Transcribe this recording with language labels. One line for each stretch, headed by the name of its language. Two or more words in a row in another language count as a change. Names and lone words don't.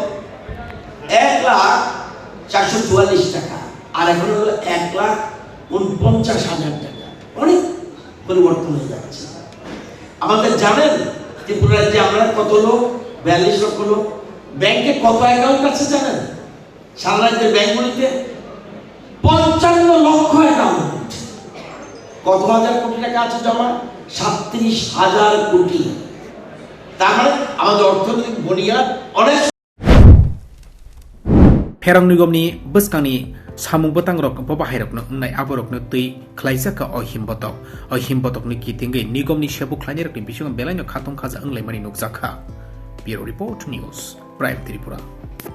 Bangla: 1,444 টাকা আর এখন হলো 1,49,000 টাকা অনেক পরিবর্তন হয়ে যাচ্ছে আমাদের জানেন ত্রিপুরা রাজ্যে আমরা কত লোক 42 লক্ষ লোক ব্যাংকে কত অ্যাকাউন্ট আছে জানেন সারা রাজ্যের ব্যাংকগুলিতে 55 লক্ষ অ্যাকাউন্ট কত হাজার কোটি টাকা আছে জমা 37,000 কোটি তার মানে আমাদের অর্থনৈতিক বুনিয়াদ অনেক
Kok Borok: ferang nigomni buskani samung batang rok babahairokno ungnai aborokno tui khlaijaka o himbotok ni kitingai nigomni sebu khlaini rokni bisingo belaino khatong khaja unglai mani nukjakha
English: Bureau Report
Kok Borok: News Prime Tripura